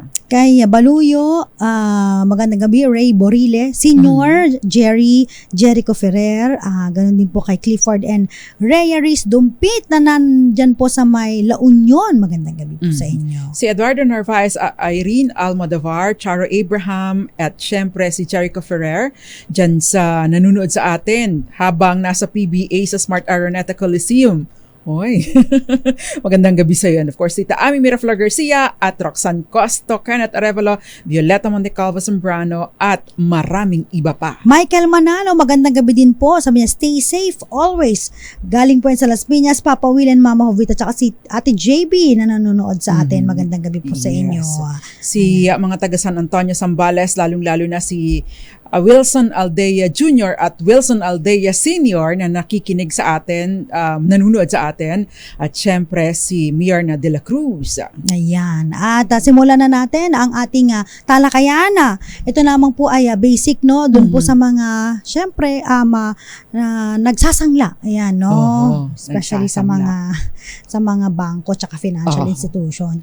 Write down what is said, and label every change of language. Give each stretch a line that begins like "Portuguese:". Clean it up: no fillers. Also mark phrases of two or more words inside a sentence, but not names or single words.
Filipino: Kay Baluyo, magandang gabi, Ray Borile, Senior, Jericho Ferrer, ganun din po kay Clifford and Rhea Riz Dumpit na nandyan po sa may La Union. Magandang gabi po sa inyo. Si Eduardo Narvaez, Irene Almodovar, Charo Abraham, at syempre si Jericho Ferrer dyan sa nanonood sa atin habang nasa PBA sa Smart Araneta Coliseum. Oy, magandang gabi sa iyo.
English: And of course,
Filipino: Tita Ami Miraflor Garcia at Roxanne Costo, Kenneth Arevalo, Violeta Montecalvo Zambrano at maraming iba pa. Michael Manalo, magandang gabi din po. Sabi niya,
English: stay safe always.
Filipino: Galing po yan sa Las Piñas, Papa Will and Mama Jovita, tsaka si Ate JB na nanonood sa atin. Magandang gabi po sa inyo. Si mga taga San Antonio, Zambales, lalong-lalo na si Wilson Aldea Jr. at Wilson Aldea Sr. na nakikinig sa atin, nanonood sa atin, at syempre si Myrna de la Cruz. Ayan. At simulan na natin ang ating talakayan. Ito namang po ay basic, no? Doon po sa mga, syempre, nagsasangla. Ayan, no? Especially sa mga bangko tsaka
English: financial institution.